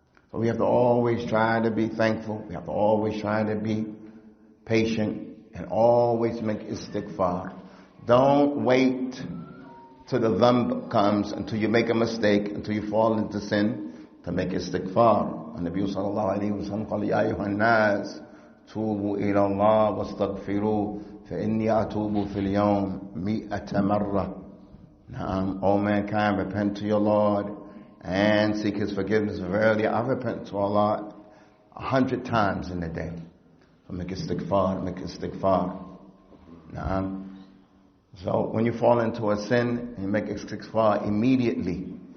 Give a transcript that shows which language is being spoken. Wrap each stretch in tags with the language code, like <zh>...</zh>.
<en>So we have to always try to be thankful. We have to always try to be patient and always make istighfar. Don't wait till the dhanb comes, until you make a mistake, until you fall into sin, to make istighfar.</en> <ar>النبي صلى الله عليه وسلم قال يا أيها الناس توبوا إلى الله واستغفروه فإني أتوب في اليوم 100 مرة.</ar> <en>O mankind, repent to your Lord and seek his forgiveness. Verily, I repent to Allah 100 times in a day. So make istighfar, make istighfar. So when you fall into a sin, you make istighfar immediately.</en>